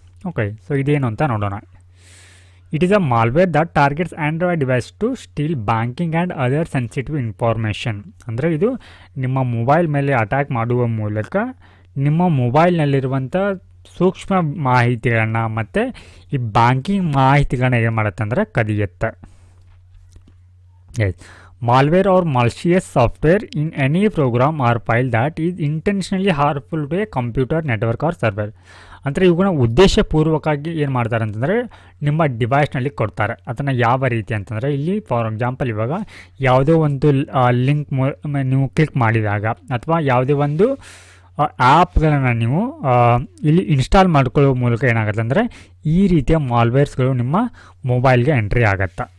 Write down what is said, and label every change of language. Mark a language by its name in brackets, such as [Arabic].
[Kannada] Okay, so ಇದೇನು ಅಂತ ನೋಡೋಣ. [English] It is a malware that targets Android device to steal banking and other sensitive information. [Kannada] ಅಂದರೆ ಇದು ನಿಮ್ಮ ಮೊಬೈಲ್ ಮೇಲೆ ಅಟ್ಯಾಕ್ ಮಾಡುವ ಮೂಲಕ ನಿಮ್ಮ ಮೊಬೈಲ್ನಲ್ಲಿರುವಂಥ ಸೂಕ್ಷ್ಮ ಮಾಹಿತಿಗಳನ್ನು ಮತ್ತು ಈ ಬ್ಯಾಂಕಿಂಗ್ ಮಾಹಿತಿಗಳನ್ನ ಏನು ಮಾಡುತ್ತೆ ಅಂದರೆ ಕದಿಯುತ್ತೆ. [English] Yes, malware or malicious software in any program or file that is intentionally harmful to a computer, network or server. [Kannada] ಅಂದರೆ ಇವುಗಳನ್ನ ಉದ್ದೇಶಪೂರ್ವಕವಾಗಿ ಏನು ಮಾಡ್ತಾರೆ ಅಂತಂದರೆ ನಿಮ್ಮ ಡಿವೈಸ್ನಲ್ಲಿ ಕೊಡ್ತಾರೆ. ಅದನ್ನು ಯಾವ ರೀತಿ ಅಂತಂದರೆ ಇಲ್ಲಿ ಫಾರ್ ಎಕ್ಸಾಂಪಲ್ ಇವಾಗ ಯಾವುದೋ ಒಂದು ಲಿಂಕ್ ನೀವು ಕ್ಲಿಕ್ ಮಾಡಿದಾಗ ಅಥವಾ ಯಾವುದೇ ಒಂದು ಆ್ಯಪ್ಗಳನ್ನು ನೀವು ಇಲ್ಲಿ ಇನ್ಸ್ಟಾಲ್ ಮಾಡ್ಕೊಳ್ಳೋ ಮೂಲಕ ಏನಾಗುತ್ತೆ ಅಂದರೆ ಈ ರೀತಿಯ ಮಾಲ್ವೇರ್ಸ್ಗಳು ನಿಮ್ಮ ಮೊಬೈಲ್ಗೆ ಎಂಟ್ರಿ ಆಗುತ್ತೆ.